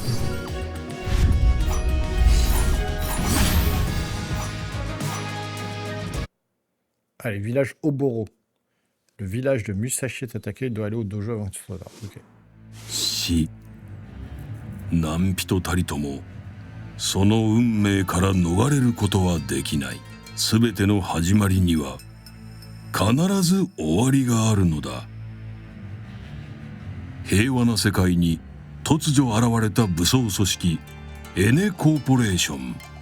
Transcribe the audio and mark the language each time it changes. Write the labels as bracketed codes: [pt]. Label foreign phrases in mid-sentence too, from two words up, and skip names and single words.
[fr] Allez, village Oboro. Le village de Musashi est attaqué, il doit aller au dojo avant que tu sois là. Ok. Si. Nampito Taritomo. [ja] その運命から逃れることはできない。すべての始まりには必ず終わりがあるのだ。平和な世界に突如現れた武装組織エネコーポレーション。